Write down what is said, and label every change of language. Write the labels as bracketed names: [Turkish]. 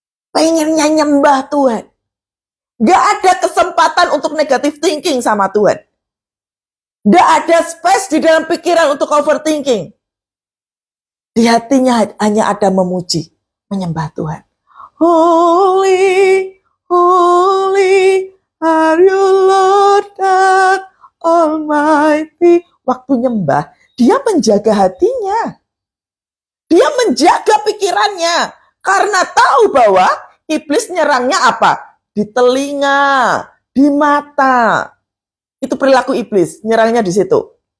[Indonesian] Pengennya nyembah Tuhan. Gak ada kesempatan untuk negative thinking sama Tuhan. Gak ada space di dalam pikiran untuk overthinking. Di hatinya hanya ada memuji, menyembah Tuhan. [English] Holy, holy, are you Lord God Almighty. [Indonesian] Waktu nyembah, dia menjaga hatinya. Dia menjaga pikirannya. Karena tahu bahwa iblis nyerangnya apa? Di telinga, di mata. Itu perilaku iblis, nyerangnya di situ.